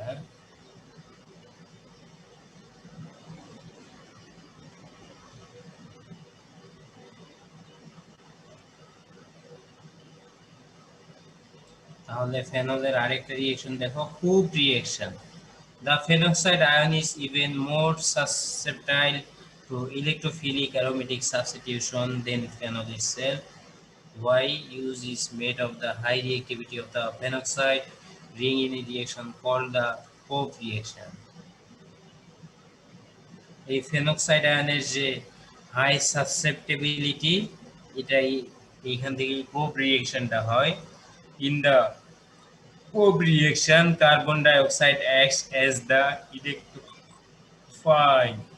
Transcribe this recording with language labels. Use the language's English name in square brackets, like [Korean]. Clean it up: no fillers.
[Bangla] হ্যাঁ, তাহলে ফেনলের আরেকটা রিঅ্যাকশন দেখো, coop reaction. [English] The phenoxide ion is even more susceptible to electrophilic aromatic substitution than phenol itself. Why? Use is made of the high reactivity of the phenoxide ring in a reaction called the Pope reaction. [Bangla] এই phenoxide আয়নের যে high সাসেপ্টেবিলিটি, এটাই এইখান থেকে pope রিঅ্যাকশনটা হয়। [English] In the pope reaction carbon dioxide acts as the electrophile.